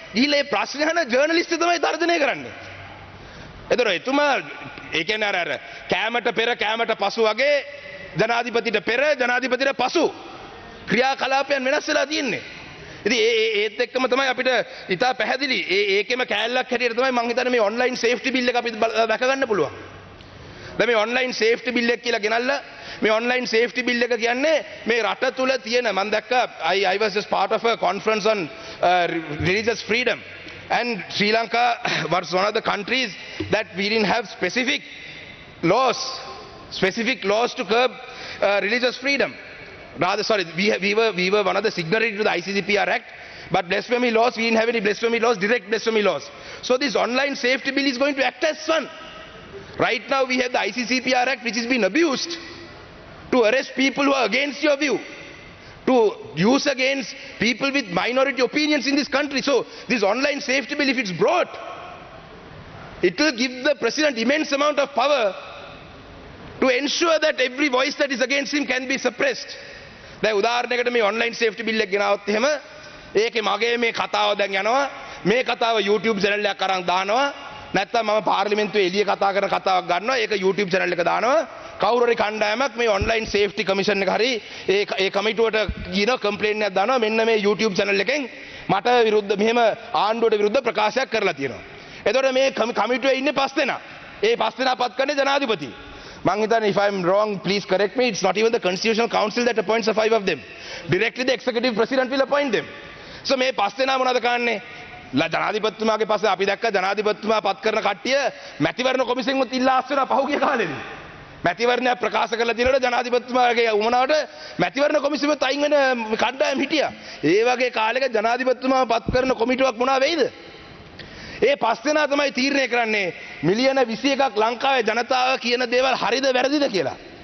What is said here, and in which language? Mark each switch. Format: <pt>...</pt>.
<si>ගිහිල්ලා මේ ප්‍රශ්න අහන ජර්නලිස්ට් තමයි තර්ජනය කරන්නේ. එතකොට එතුමා ඒ කියන්නේ අර කැමට පෙර කැමට පසු වගේ ජනාධිපතිට පෙර ජනාධිපතිට පසු ක්‍රියාකලාපයන් වෙනස් වෙලා තියෙන්නේ. ඉතින් ඒත් එක්කම තමයි අපිට ඉතා පැහැදිලි ඒකෙම කෑල්ලක් හැටියට තමයි මම හිතන්නේ මේ ඔන්ලයින් සේෆ්ටි බිල් එක අපිට දැක ගන්න පුළුවන්. දැන් මේ ඔන්ලයින් සේෆ්ටි බිල් එක කියලා ගෙනල්ලා මේ ඔන්ලයින් සේෆ්ටි බිල් එක කියන්නේ මේ රට තුල තියෙන මම දැක්කා</si> <en>I was just part of a conference on religious freedom and Sri Lanka was one of the countries that we didn't have specific laws to curb religious freedom. Rather, sorry, we were one of the signatories to the ICCPR Act, but blasphemy laws, we didn't have any blasphemy laws, direct blasphemy laws. So this online safety bill is going to act as one. Right now we have the ICCPR Act which is being abused to arrest people who are against your view. to use against people with minority opinions in this country. So this online safety bill, if it's brought, it will give the president immense amount of power to ensure that every voice that is against him can be suppressed.</en> <si>දැන් උදාහරණයකට මේ online safety bill එක ගෙනාවොත් එහෙම ඒකේ මගේ මේ කතාව දැන් යනවා මේ කතාව YouTube channel එකක් අරන් දානවා නැත්නම් මම පාර්ලිමේන්තුවේ එළිය කතා කරන කතාවක් ගන්නවා ඒක YouTube channel එක දානවා කවුරු හරි කණ්ඩායමක් මේ online safety commission එක හරි ඒ කමිටුවට කියන කම්ප්ලේන්ට් එකක් දානවා මෙන්න මේ YouTube channel එකෙන් මට විරුද්ධ මෙහෙම ආණ්ඩුවට විරුද්ධ ප්‍රකාශයක් කරලා තියෙනවා. එතකොට මේ කමිටුවේ ඉන්නේ 5 දෙනා. ඒ 5 දෙනා පත් කරන්නේ ජනාධිපති. මං හිතන්නේ</si> <en>if I am wrong please correct me, it's not even the constitutional council that appoints the 5 of them. Directly the executive president will appoint them.</en> <si>So මේ 5 දෙනා මොනවද කරන්නේ? ජනාධිපතිතුමාගේ පස්සේ අපි දැක්ක ජනාධිපතිතුමා පත් කරන කට්ටිය මැතිවරණ කොමිසමෙන් ඉල්ලා ආස්වෙන පහුගිය කාලෙදී. මැතිවරණය ප්‍රකාශ කරලා තියෙනකොට ජනාධිපතිතුමාගේ උමනාවට මැතිවරණ කොමිසමෙන් අයින් වෙන කණ්ඩායම් හිටියා. ඒ වගේ කාලයක ජනාධිපතිතුමා පත් කරන කොමිටුවක් මොනවා වෙයිද? ඒ 5 දෙනා තමයි තීරණය කරන්නේ මිලියන 21ක් ලංකාවේ ජනතාව කියන දේවල් හරිද වැරදිද කියලා.</si>